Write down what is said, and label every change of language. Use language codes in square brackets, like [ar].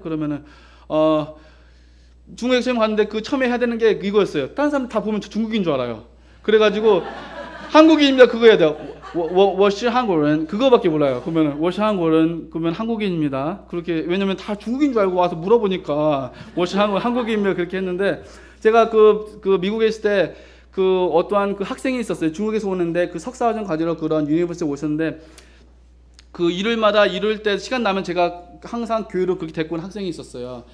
[ko] 그러면은 중국에 시험 갔는데 그 처음에 해야 되는 게 이거였어요. 다른 사람 다 보면 저 중국인 줄 알아요. 그래가지고 한국인입니다. 그거 해야 돼요. [zh] 我是韩国人 [ko] 그거밖에 몰라요. 그러면 [zh] 我是韩国人 [ko] 그러면 한국인입니다. 그렇게 왜냐면 다 중국인 줄 알고 와서 물어보니까 [zh] 我是 [ko] 한국인입니다. 그렇게 했는데 제가 그 미국에 있을 때 그 어떠한 그 학생이 있었어요. 중국에서 오는데 그 석사과정 가지러 그런 유니버시티에 오셨는데 그 일요일마다 이럴 때 시간 나면 제가 항상 교회로 그렇게 데리고 온 학생이 있었어요.